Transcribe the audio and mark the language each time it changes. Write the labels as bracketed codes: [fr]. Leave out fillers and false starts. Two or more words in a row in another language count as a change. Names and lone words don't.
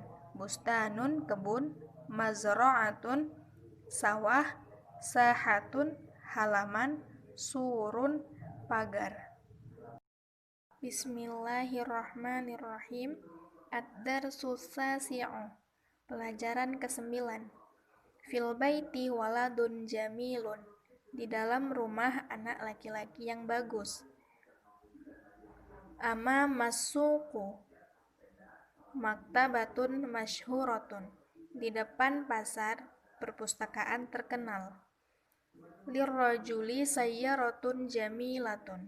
[ar] Bustanun, kebun. Mazra'atun, sawah. Sahatun, halaman. Surun, pagar. بسم الله الرحمن الرحيم. الدرس التاسع. [id] Pelajaran ke-9. [ar] في البيت ولد جميل. [id] Di dalam rumah anak laki-laki yang bagus. [ar] أمام السوق. مكتبة مشهورة. [id] Di depan pasar perpustakaan terkenal. [ar] للرجل سيارة جميلة.